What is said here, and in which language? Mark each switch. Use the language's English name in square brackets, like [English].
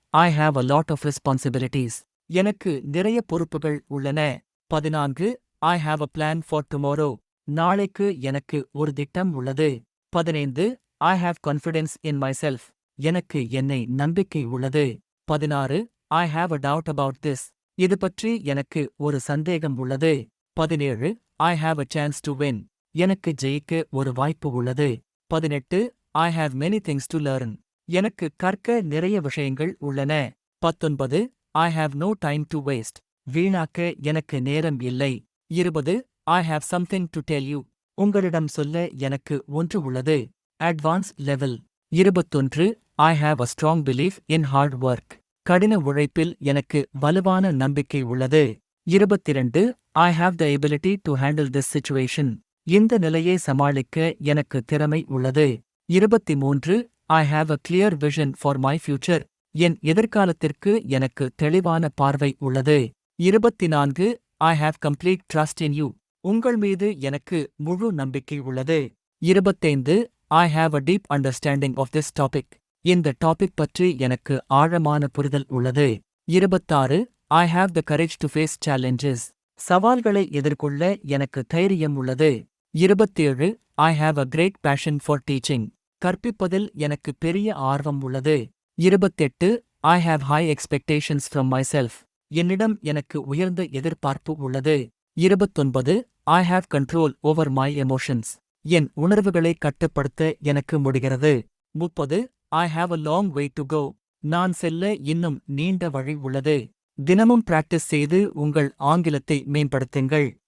[English] I have a lot of responsibilities. [Tamil] எனக்கு நிறைய பொறுப்புகள் உள்ளன. [English] 14. I have a plan for tomorrow. [Tamil] நாளைக்கு எனக்கு ஒரு திட்டம் உள்ளது. [English] 15. I have confidence in myself. [Tamil] எனக்கு என்னை நம்பிக்கை உள்ளது. [English] 16. I have a doubt about this. [Tamil] இது பற்றி எனக்கு ஒரு சந்தேகம் உள்ளது. [English] 17. I have a chance to win. [Tamil] எனக்கு ஜெயிக்க ஒரு வாய்ப்பு உள்ளது. [English] 18. I have many things to learn. [Tamil] எனக்கு கற்க நிறைய விஷயங்கள் உள்ளன. [English] 19. I have no time to waste. [Tamil] வீணாக்க எனக்கு நேரம் இல்லை. [English] 20. I have something to tell you. [Tamil] உங்களிடம் சொல்ல எனக்கு ஒன்று உள்ளது. [English] Advanced level. 21. I have a strong belief in hard work. [Tamil] கடின உழைப்பில் எனக்கு வலுவான நம்பிக்கை உள்ளது. 22. [English] I have the ability to handle this situation. [Tamil] இந்த நிலையை சமாளிக்க எனக்கு திறமை உள்ளது. 23. [English] I have a clear vision for my future. [Tamil] என் எதிர்காலத்திற்கு எனக்கு தெளிவான பார்வை உள்ளது. 24. [English] I have complete trust in you. [Tamil] உங்கள் மீது எனக்கு முழு நம்பிக்கை உள்ளது. 25. [English] I have a deep understanding of this topic. [Tamil] இந்த டாபிக் பற்றி எனக்கு ஆழமான புரிதல் உள்ளது. 26. [English] I have the courage to face challenges. [Tamil] சவால்களை எதிர்கொள்ள எனக்கு தைரியம் உள்ளது. 27. [English] I have a great passion for teaching. [Tamil] கற்பிப்பதில் எனக்கு பெரிய ஆர்வம் உள்ளது. 28. [English] I have high expectations from myself. [Tamil] என்னிடம் எனக்கு உயர்ந்த எதிர்பார்ப்பு உள்ளது. 29. [English] I have control over my emotions. [Tamil] என் உணர்வுகளை கட்டுப்படுத்த எனக்கு முடிகிறது. 30. [English] I have a long way to go. [Tamil] நான் செல்ல இன்னும் நீண்ட வழி உள்ளது. தினமும் பிராக்டிஸ் செய்து உங்கள் ஆங்கிலத்தை மேம்படுத்துங்கள்.